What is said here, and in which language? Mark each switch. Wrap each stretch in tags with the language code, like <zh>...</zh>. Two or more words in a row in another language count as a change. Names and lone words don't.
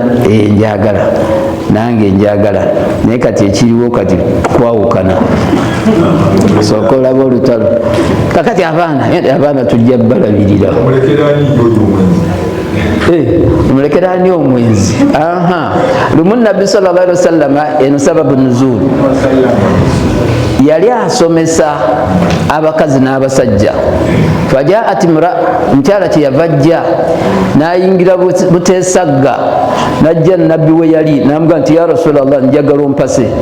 <lg>Njagala nange njagala, naye kati ekiriwo kati kwawukana. Sooka olaba olutalo. Kakati abaana tujja balabirira. Omulekera ani omwenzi? Lumu Nabbi</lg> <ar>صلى الله عليه وسلم</ar> <lg>eno</lg> <ar>سبب نزول</ar> <lg>yali asomesa abakazi n'abasajja. Fajaat mukyala kyeyavajja n'ayingira buteesagga, n'ajja Nabbi we yali n'amuga nti</lg> <ar>يا رسول الله</ar> <lg>njagala ompase.</lg>